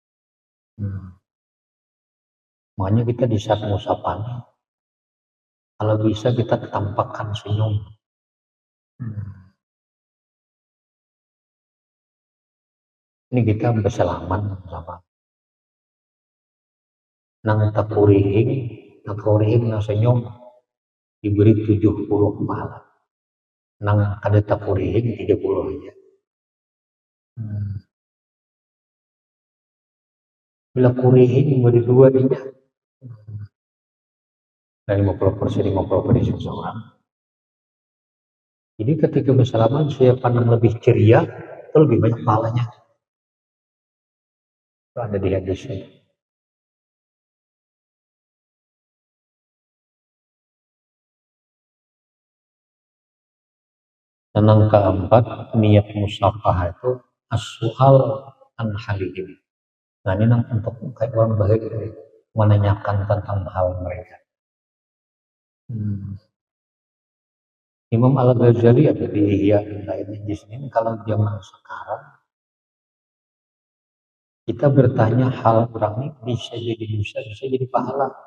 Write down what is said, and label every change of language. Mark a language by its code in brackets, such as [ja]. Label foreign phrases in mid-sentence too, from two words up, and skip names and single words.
[id] Makanya kita di saat musafah, kalau bisa kita tampakkan senyum. [bjn] Ini kita bersalaman sama nang takurihing nang senyum diberi 70 pahala. Nang kada takurihing 30 aja. Bila kurihing beri 2 dia. [id] Dan 50% seseorang. Jadi ketika bersalaman siapa yang lebih ceria itu lebih banyak pahalanya. Itu ada di hadisnya. Dan yang keempat, niat musafah itu [ar] as-su'al an halihim. [id] Nah ini untuk kayak orang baik menanyakan tentang hal mereka. Imam Al-Ghazali ada di Ihya di sini kalau zaman sekarang kita bertanya hal orang ini bisa jadi dosa, bisa jadi pahala.